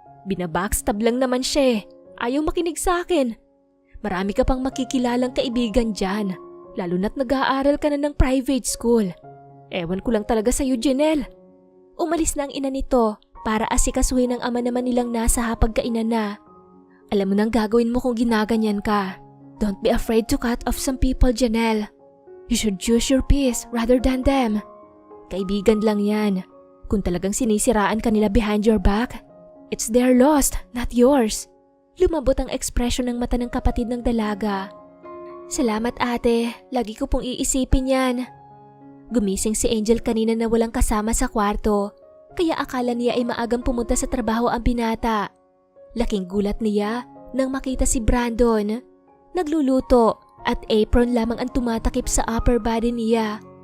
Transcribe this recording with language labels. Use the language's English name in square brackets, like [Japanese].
[Filipino] Binabackstab lang naman siya eh. Ayaw makinig sa akin. Marami ka pang makikilalang kaibigan dyan. Lalo na't nag-aaral ka na ng private school. Ewan ko lang talaga sa'yo, Janelle. Umalis na ang ina nito para asikasuhin ang ama naman nilang nasa hapagkainan na. Alam mo nang gagawin mo kung ginaganyan ka. [English] Don't be afraid to cut off some people, Janelle. You should choose your peace rather than them. [Filipino] Kaibigan lang yan. Kung talagang sinisiraan ka nila [English] behind your back, it's their loss, not yours. [Filipino] Lumabot ang ekspresyon ng mata ng kapatid ng dalaga. Salamat ate, lagi ko pong iisipin yan. Gumising si Angel kanina na walang kasama sa kwarto, kaya akala niya ay maagang pumunta sa trabaho ang binata. Laking gulat niya nang makita si Brandon. Nagluluto at apron lamang ang tumatakip sa upper body niya.